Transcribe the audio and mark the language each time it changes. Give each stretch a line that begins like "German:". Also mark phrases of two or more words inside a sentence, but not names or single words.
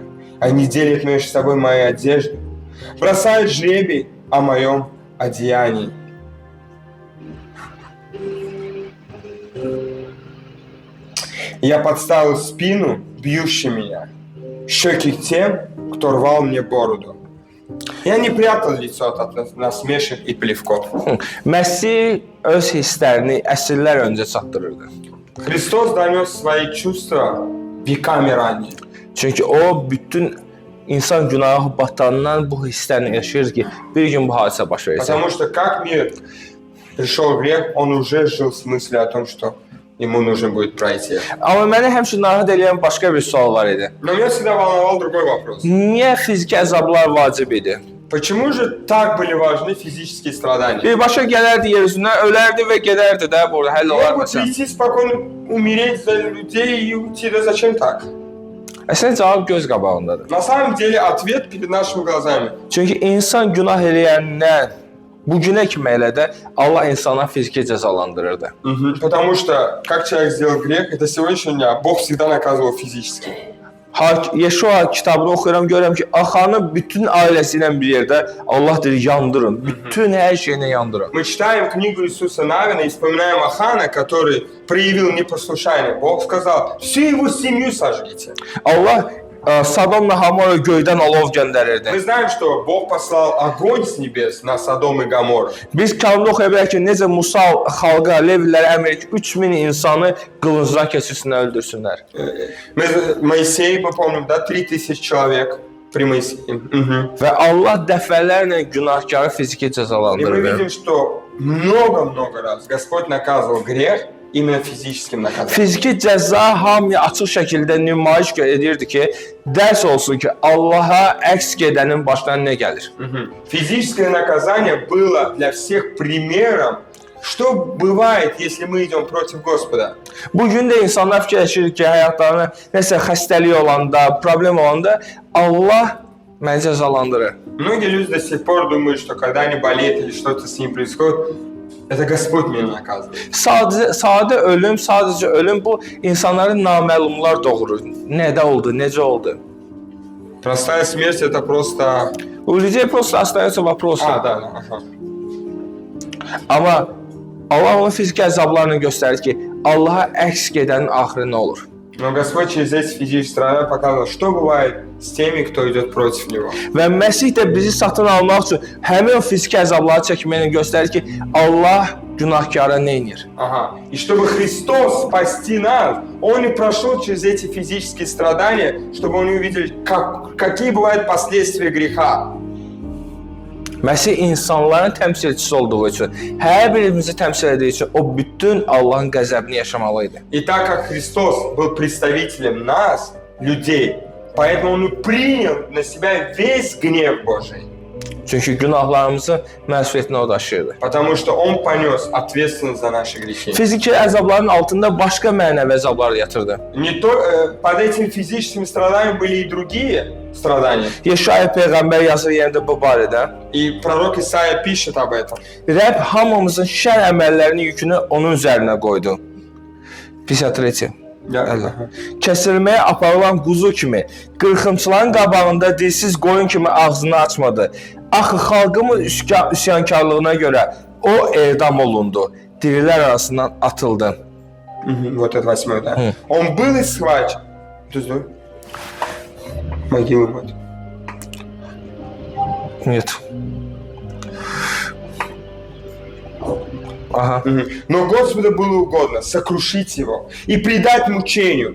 Russian: Они делят между собой мои одежды, бросают жребий о моем одеянии. Я подставил спину бьющим меня, щеки тем, кто рвал мне бороду. Я не прятал лицо от насмешек и плевков.
Azerbaijani: Məsih öz hisslərini əsrlər öncə çatdırırdı.
Russian: Христос донес свои чувства веками ранее.
Azerbaijani: Çünki o bütün insan günaha batandan bu hisslərini yaşayır ki, bir gün bu hadisə baş verəcək.
Russian: Потому что как мир пришел грех, он уже жил с мыслью о том, что ему нужно будет пройти.
Azerbaijani: Amma məni həmişə narahat edən başqa bir sual var idi.
Russian: Но меня всегда волновал другой вопрос.
Azerbaijani: Niyə fiziki əzablar vacib idi?
Russian: Почему же так были важны физические страдания?
Azerbaijani: Birbaşa gələrdi yer üzünə, ölərdi və gedərdi də, burada həll olar
Russian: Могут
Azerbaijani: məsələn.
Russian: прийти спокойно, умереть за людей и уйти. Да зачем так?
Azerbaijani: Əslində cavab göz qabağındadır.
Russian: На самом деле ответ перед нашими глазами.
Azerbaijani: Çünki insan günah eləyəndən bu günə kimi elə də Allah insana fiziki cəzalandırırdı.
Russian: Потому что как человек сделал грех, это сегодняшнего дня Бог всегда наказывал физически.
Azerbaijani: Yeşua kitabını oxuyuram, görürəm ki, Axanı bütün ailəsi ilə bir yerdə Allah deyir, yandırın. Bütün hər şeyini yandırın.
Russian: Мы читаем книгу Иисуса Навина и вспоминаем Ахана, который проявил непослушание. Бог сказал, всю его семью сожгите.
Azerbaijani: Allah Sadomla Hamora göydən alov göndərirdi.
Russian: Мы знаем, что Бог послал огонь с небес на Содом и Гоморру.
Azerbaijani: Biz kitabda oxuya bilərik ki, necə Musa xalqa, Levilərə əmr etdi ki, 3000 insanı qılıncdan keçirsinlər, öldürsünlər.
Russian: Моисей, мы помним, да, 3000 человек при Моисее.
Azerbaijani: Və Allah dəfələrlə günahkarı fiziki
Russian: И мы
Azerbaijani: cəzalandırır.
Russian: видим, что много-много раз Господь наказывал грех именно физическим наказанием.
Azerbaijani: Fiziki cəza hamıya açıq şəkildə nümayiş edirdi ki, dərs olsun ki, Allaha əks gedənin başına nə gəlir.
Russian: Физическое наказание было для всех примером, что bывает, если мы идем против Господа.
Azerbaijani: Bu gün də insanlar fikirləşir ki, həyatlarına nəsə xəstəlik olanda, problem olanda Allah məni cəzalandırır.
Russian: Многие люди до сих пор думают, что когда они болеют или что-то с ним происходит, это Господь меня наказывает.
Azerbaijani: Sadəcə ölüm bu insanların naməlumlar doğurur. Nədə oldu, necə oldu?
Russian: Простая смерть это просто... У людей просто остается вопрос. да. Ага.
Azerbaijani: Amma Allah onun fiziki əzablarını göstərir ki, Allaha əks gedənin axırı nə olur?
Russian: Но Господь через эти физические страдания показывал, что бывает с теми, кто идет против Него.
Azerbaijani: Və Məsih də bizi satın almaq üçün həmin o fiziki əzabları çəkməyini göstərir ki, Allah günahkara nə edir?
Russian: Ага. И чтобы Христос спасти нас, Он и прошел через эти физические страдания, чтобы они увидели, какие bывают последствия греха.
Azerbaijani: Məsih insanların təmsilçisi olduğu üçün, hər birimizi təmsil etdiyi üçün o bütün Allahın qəzəbini yaşamalıydı.
Russian: И так как Христос был представителем нас, людей, поэтому Он и принял на себя весь гнев Божий.
Azerbaijani: Çünki günahlarımızı məsuliyyətini o daşıyırdı.
Russian: Потому что Он понес ответственность за наши грехи.
Azerbaijani: Fiziki əzabların altında başqa mənəvi əzablar yatırdı.
Russian: Под этими физическими страданиями были и другие страдания.
Azerbaijani: Yeşaya peyğəmbər yazır yerində bu barədə.
Russian: И пророк Исаия пишет об этом.
Azerbaijani: Rəbb hamımızın şər əməllərinin yükünü onun üzərinə qoydu. 53. Kəsilməyə aparılan quzu kimi, qırxımçıların qabağında dilsiz qoyun kimi ağzını açmadı. Axı xalqımın üsyankarlığına görə o edam olundu, dirilər arasından atıldı.
Russian: Вот это 8, да. Он был и схвачен. Могилу мать. Нет. Ага. Но Господу было угодно сокрушить его и предать мучению.